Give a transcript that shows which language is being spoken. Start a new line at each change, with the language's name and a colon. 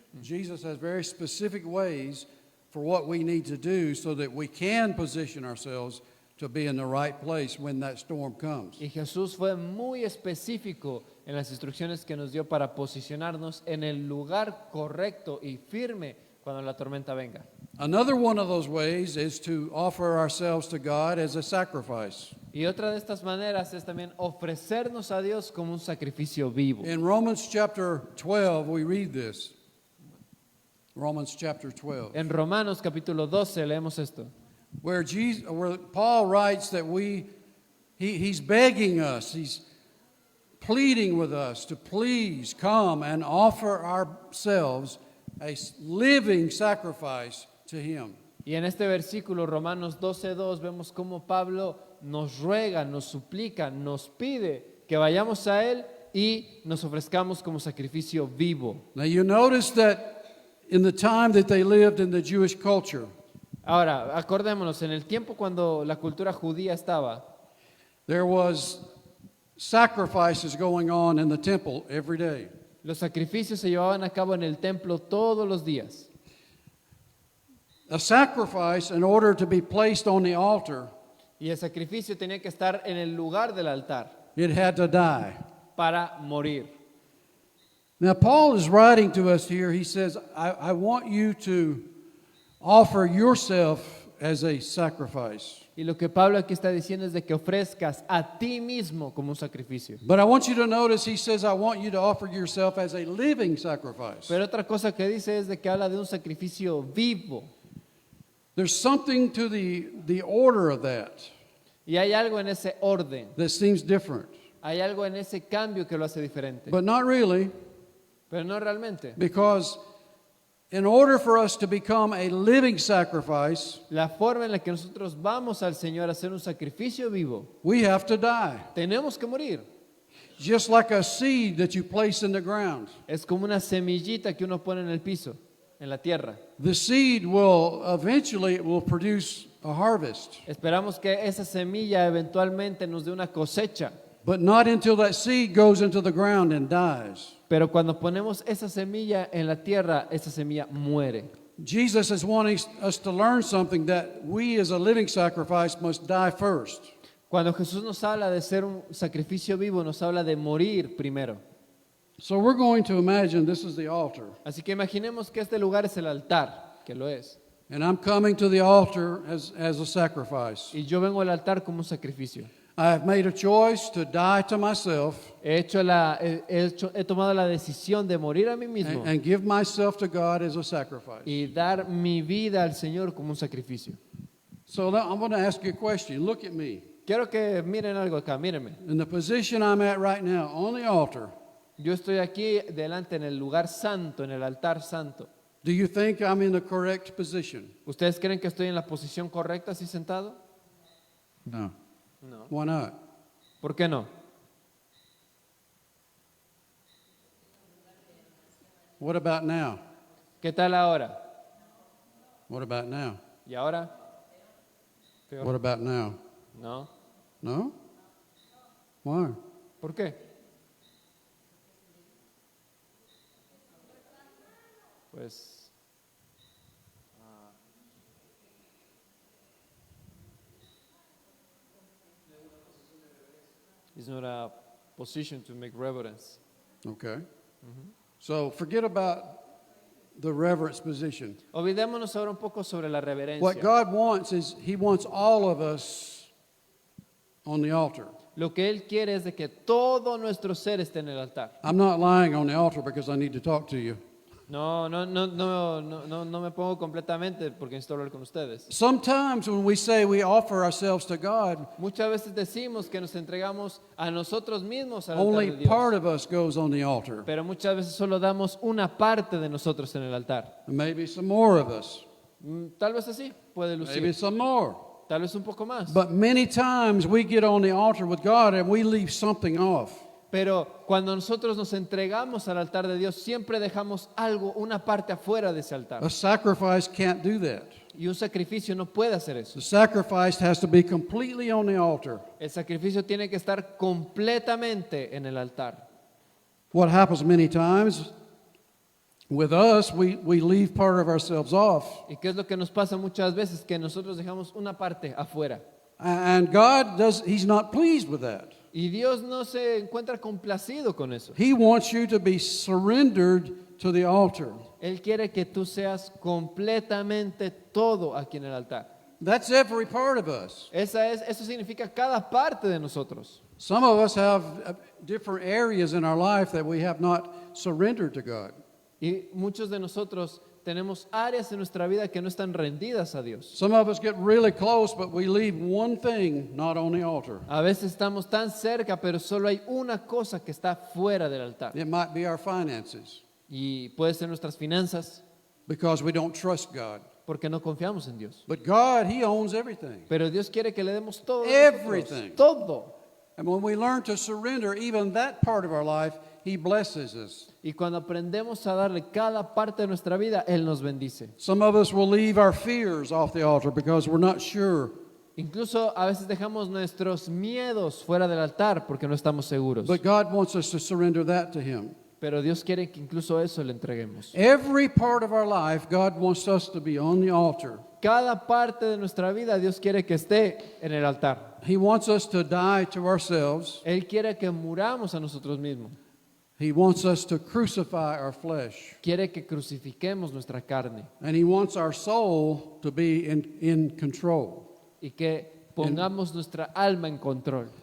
English: Jesus has very specific ways for what we need to do so that we can position ourselves to be in the right place when that storm comes.
Spanish: Y Jesús fue muy específico en las instrucciones que nos dio para posicionarnos en el lugar correcto y firme cuando la tormenta venga.
English: Another one of those ways is to offer ourselves to God as a sacrifice.
Spanish: Y Y otra de estas maneras es también ofrecernos a Dios como un sacrificio vivo.
English: In Romans chapter 12, we read this. Romans chapter 12.
Spanish: En Romanos capítulo 12 leemos esto.
English: Where Paul writes that he's begging us, he's pleading with us to please come and offer ourselves a living sacrifice to him.
Spanish: Y en este versículo, Romanos 12:2, vemos cómo Pablo nos ruega, nos suplica, nos pide que vayamos a Él y nos ofrezcamos como sacrificio vivo.
English: Now you notice that in the time that they lived in the Jewish culture,
Spanish: Ahora, acordémonos, en el tiempo cuando la cultura judía estaba,
English: there was sacrifices going on in the temple every day.
Spanish: los sacrificios se llevaban a cabo en el templo todos los días.
English: A sacrifice, in order to be placed on the altar,
Spanish: Y el sacrificio tenía que estar en el lugar del altar
English: it had to die.
Spanish: para morir.
English: Now, Paul is writing to us here. He says, I want you to offer yourself as a sacrifice.
Spanish: Y lo que Pablo aquí está diciendo es de que ofrezcas a ti mismo como un sacrificio.
English: But I want you to notice, he says, I want you to offer yourself as a living sacrifice.
Spanish: Pero otra cosa que dice es de que habla de un sacrificio vivo.
English: There's something to the order of that
Spanish: Y hay algo en ese orden,
English: that seems different.
Spanish: hay algo en ese cambio que lo hace diferente.
English: But not really,
Spanish: Pero no realmente.
English: because in order for us to become a living sacrifice,
Spanish: La forma en la que nosotros vamos al Señor a hacer un sacrificio vivo,
English: we have to die.
Spanish: tenemos que morir.
English: Just like a seed that you place in the ground.
Spanish: Es como una semillita que uno pone en el piso, en la tierra.
English: The seed will eventually it will produce a harvest,
Spanish: Esperamos que esa semilla eventualmente nos dé una cosecha.
English: but not until that seed goes into the ground and dies.
Spanish: Pero cuando ponemos esa semilla en la tierra, esa semilla muere.
English: Jesus is wanting us to learn something, that we as a living sacrifice must die first.
Spanish: Cuando Jesús nos habla de ser un sacrificio vivo, nos habla de morir primero.
English: So we're going to imagine this is the altar,
Spanish: Así que imaginemos que este lugar es el altar, que lo es.
English: and I'm coming to the altar as a sacrifice.
Spanish: Y yo vengo al altar como un sacrificio.
English: I have made a choice to die to myself
Spanish: He tomado la decisión de morir a mí mismo
English: and give myself to God as a sacrifice.
Spanish: y dar mi vida al Señor como un sacrificio.
English: So now I'm going to ask you a question. Look at me.
Spanish: Quiero que miren algo acá, mírenme.
English: In the position I'm at right now, on the altar,
Spanish: Yo estoy aquí delante en el lugar santo, en el altar santo.
English: do you think I'm in the correct position?
Spanish: ¿Ustedes creen que estoy en la posición correcta así sentado?
English: No.
Spanish: No.
English: Why not?
Spanish: ¿Por qué no?
English: What about now?
Spanish: ¿Qué tal ahora?
English: What about now?
Spanish: ¿Y ahora? Peor.
English: What about now?
Spanish: No.
English: No? Why?
Spanish: ¿Por qué? Pues
English: it's not a position to make reverence. Okay. So forget about the reverence position.
Spanish: Olvidémonos ahora un poco sobre la
English: What
Spanish: reverencia.
English: God wants is He wants all of us on the altar.
Spanish: Lo que Él quiere es de que todo nuestro ser esté en el altar.
English: I'm not lying on the altar because I need to talk to you.
Spanish: No me pongo completamente porque necesito hablar con ustedes.
English: Sometimes when we say we offer ourselves to God,
Spanish: Muchas veces decimos que nos entregamos a nosotros mismos al altar
English: only
Spanish: de Dios.
English: part of us goes on the altar.
Spanish: Pero muchas veces solo damos una parte de nosotros en el altar.
English: And maybe some more of us.
Spanish: Tal vez así, puede
English: Maybe
Spanish: lucir.
English: some more.
Spanish: Tal vez un poco más.
English: But many times we get on the altar with God and we leave something off.
Spanish: Pero cuando nosotros nos entregamos al altar de Dios, siempre dejamos algo, una parte afuera de ese altar.
English: A sacrifice can't do that.
Spanish: Y un sacrificio no puede hacer eso.
English: The sacrifice has to be completely on the altar.
Spanish: El sacrificio tiene que estar completamente en el altar.
English: What happens many times with us, we leave part of ourselves off.
Spanish: ¿Y qué es lo que nos pasa muchas veces? Que nosotros dejamos una parte afuera.
English: And God He's not pleased with that.
Spanish: Y Dios no se encuentra complacido con eso.
English: He wants you to be surrendered to the altar.
Spanish: Él quiere que tú seas completamente todo aquí en el altar.
English: That's every part of us.
Spanish: Eso significa cada parte de nosotros.
English: Some of us have different areas in our life that we have not surrendered to God.
Spanish: Y muchos de nosotros tenemos áreas en nuestra vida que no están rendidas a Dios.
English: Some of us get really close, but we leave one thing not on the altar.
Spanish: A veces estamos tan cerca, pero solo hay una cosa que está fuera del altar.
English: It might be our finances
Spanish: Y puede ser nuestras finanzas,
English: because we don't trust God.
Spanish: porque no confiamos en Dios.
English: But God, He owns everything.
Spanish: Pero Dios quiere que le demos todo. a nosotros.
English: Everything.
Spanish: Todo.
English: And when we learn to surrender even that part of our life, He blesses us.
Spanish: Y cuando aprendemos a darle cada parte de nuestra vida, Él nos bendice.
English: Some of us will leave our fears off the altar because we're not sure.
Spanish: Incluso a veces dejamos nuestros miedos fuera del altar porque no estamos seguros.
English: But God wants us to surrender that to Him.
Spanish: Pero Dios quiere que incluso eso le entreguemos.
English: Every part of our life, God wants us to be on the altar.
Spanish: Cada parte de nuestra vida Dios quiere que esté en el altar.
English: He wants us to die to ourselves.
Spanish: Él quiere que muramos a nosotros mismos.
English: He wants us to crucify our flesh.
Spanish: Quiere que crucifiquemos nuestra carne
English: And He wants our soul to be in control.
Spanish: y que pongamos nuestra alma en control.